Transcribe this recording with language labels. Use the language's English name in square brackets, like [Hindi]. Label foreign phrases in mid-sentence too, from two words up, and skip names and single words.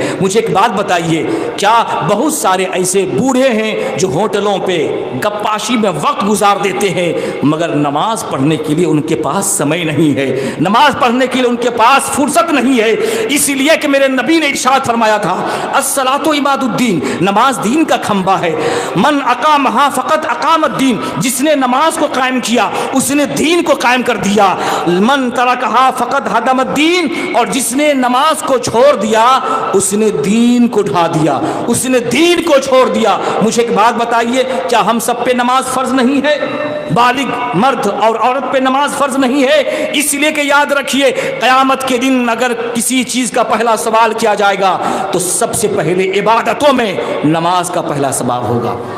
[Urdu] مجھے ایک بات بتائیے، کیا بہت سارے ایسے بوڑھے ہیں جو ہوٹلوں پہ گپاشی میں وقت گزار دیتے ہیں مگر نماز پڑھنے کے لیے ان کے پاس سمے نہیں ہے، نماز پڑھنے کے لیے ان کے پاس فرصت نہیں ہے؟ اس لیے کہ میرے نبی نے ارشاد فرمایا تھا [Arabic] الصلاۃ عماد الدین، [Urdu] نماز دین کا کھمبا ہے، [Arabic] من اقامہا فقط اقام الدین، [Urdu] جس نے نماز کو قائم کیا اس نے دین کو قائم کر دیا، [Arabic] من ترکہا فقط ہدم الدین، [Urdu] اور جس نے نماز کو چھوڑ دیا اس نے دین کو ڈھا دیا، اس نے دین کو چھوڑ دیا۔ مجھے ایک بات بتائیے، کیا ہم سب پہ نماز فرض نہیں ہے؟ بالغ مرد اور عورت پہ نماز فرض نہیں ہے؟ اس لیے کہ یاد رکھیے قیامت کے دن اگر کسی چیز کا پہلا سوال کیا جائے گا تو سب سے پہلے عبادتوں میں نماز کا پہلا ثواب ہوگا۔